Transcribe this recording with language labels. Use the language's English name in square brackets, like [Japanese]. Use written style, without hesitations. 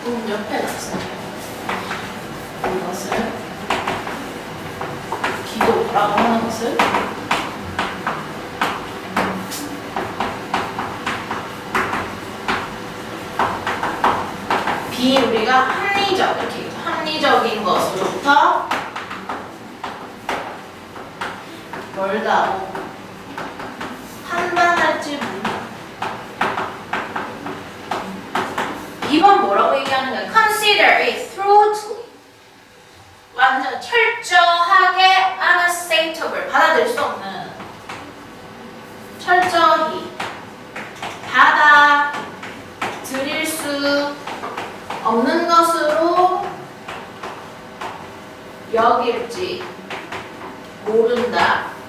[Korean] 옆에 놨어요. 이것을 기도라고 하는 것을 우리가 합리적 이렇게 얘기죠. 합리적인 것으로부터 멀다고 판단할지 모른다. 2번 뭐라고 얘기하는 거야? [English] Consider it thoroughly. [Korean] 완전 철저하게 unacceptable. 받아들일 수 없는. 철저히 받아들일 수 없는 것으로 여길지 모른다.